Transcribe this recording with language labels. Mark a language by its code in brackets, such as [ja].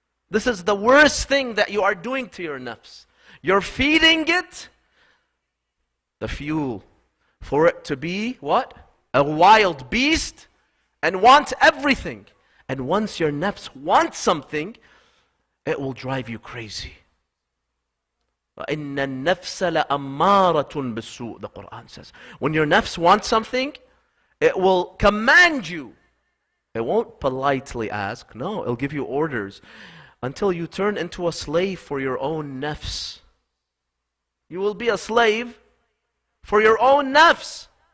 [en] This is the worst thing that you are doing to your nafs. You're feeding it the fuel for it to be what? A wild beast and want everything. And once your nafs wants something, it will drive you crazy. [ar] وَإِنَّ النَّفْسَ لَأَمَّارَةٌ بِالسُّوءِ, [en] the Quran says. When your nafs wants something, it will command you. It won't politely ask. No, it'll give you orders until you turn into a slave for your own nafs. You will be a slave for your own nafs.